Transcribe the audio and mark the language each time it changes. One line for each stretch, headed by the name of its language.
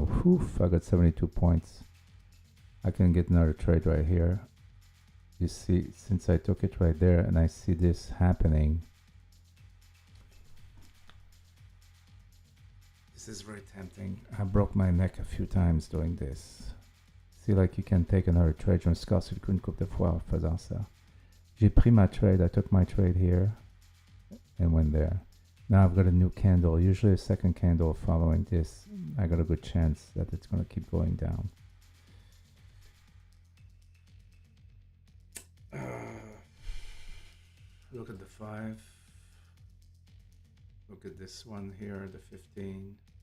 English: Oof, I got 72 points. I can get another trade right here. You see, since I took it right there and I see this happening, this is very tempting. I broke my neck a few times doing this. See, like you can take another trade.
French: Je me suis cassé le cou une couple de fois en faisant ça. J'ai pris ma trade.
English: I took my trade here and went there. Now I've got a new candle. Usually a second candle following this, I got a good chance that it's going to keep going down. Look at the 5. Look at this one here, the 15.